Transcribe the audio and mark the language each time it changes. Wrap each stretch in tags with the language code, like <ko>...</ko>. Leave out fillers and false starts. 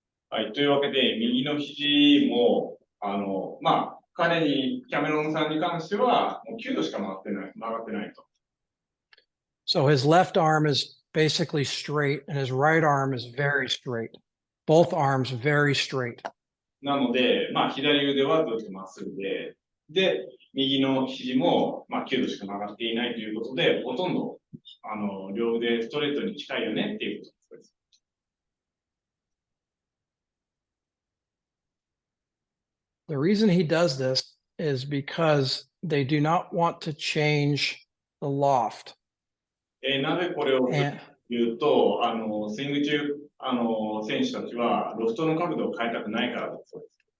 <ja>はい、というわけで、右の肘も、彼に、キャメロンさんに関しては、もう9度しか曲がってないと。</ja> <en>So his left arm is basically straight and his right arm is very straight. Both arms very straight.</en> <ja>なので、左腕はずっとまっすぐで、右の肘も、9度しか曲がっていないということで、ほとんど、両腕ストレートに近いよねっていうことです。</ja> <en>The reason he does this is because they do not want to change the loft.</en> <ja>なぜこれを</ja> <en>And</en> <ja>言うと、スイング中、選手たちはロフトの角度を変えたくないからだそうです。</ja>